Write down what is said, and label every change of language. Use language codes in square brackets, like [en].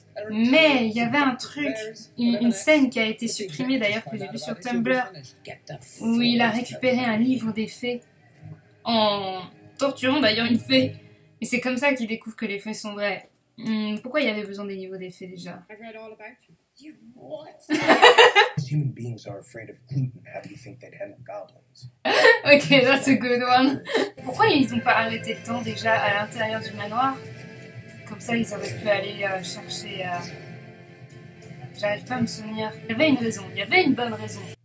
[fr] Mais il y avait un truc, une scène qui a été supprimée d'ailleurs, que j'ai vue sur Tumblr, où il a récupéré un livre des fées en torturant d'ailleurs une fée. Et c'est comme ça qu'il découvre que les fées sont vraies. Pourquoi il y avait besoin des livres des fées déjà? [en] Human beings are afraid of gluten. How do you think they'd handle goblins? Ok, that's a good one. [fr] Pourquoi ils n'ont pas arrêté le temps déjà à l'intérieur du manoir? Comme ça, ils auraient pu aller chercher... J'arrive pas à me souvenir. Il y avait une raison, il y avait une bonne raison.